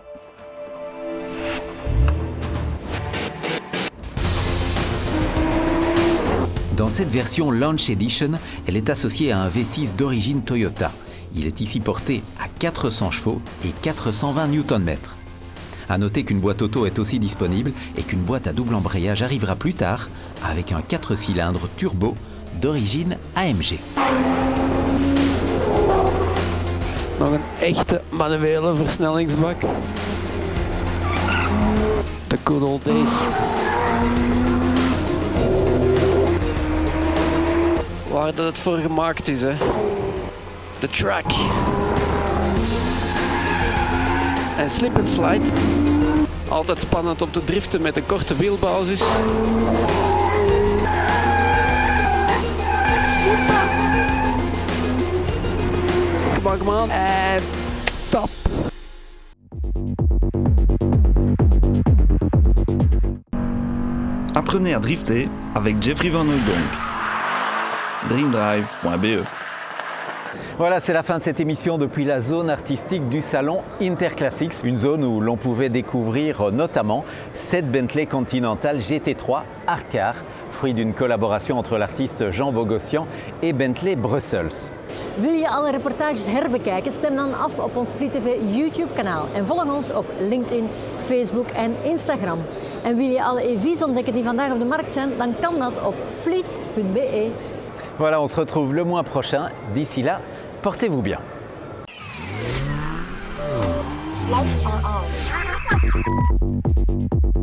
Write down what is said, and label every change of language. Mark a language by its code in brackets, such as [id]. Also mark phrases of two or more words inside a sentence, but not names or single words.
[fr] Dans cette version Launch Edition, elle est associée à un V6 d'origine Toyota. Il est ici porté à 400 chevaux et 420 Nm. A noter qu'une boîte auto est aussi disponible et qu'une boîte à double embrayage arrivera plus tard avec un 4 cylindres turbo d'origine AMG. [nl] Nog een echte manuele versnellingsbak. [en] The good old days. [nl] Waar dat het voor gemaakt is, hè. De track. En [en] slip and slide. [nl] Altijd spannend om te driften met een korte wielbasis. [en] Come on. [nl] En top. [fr] Apprenez à drifter avec Jeffrey Van Hooydonk. Dreamdrive.be. Voilà, c'est la fin de cette émission depuis la zone artistique du salon Interclassics, une zone où l'on pouvait découvrir notamment cette Bentley Continental GT3 Art Car, fruit d'une collaboration entre l'artiste Jean Bogossian et Bentley Brussels. [nl] Wil je alle reportages herbekijken? Stem dan af op ons Fleet TV YouTube kanaal en volg ons op LinkedIn, Facebook en Instagram. En wil je alle EV's ontdekken die vandaag op de markt zijn, dan kan dat op fleet.be. [fr] Voilà, on se retrouve le mois prochain. D'ici là, portez-vous bien. [en] Lights are on.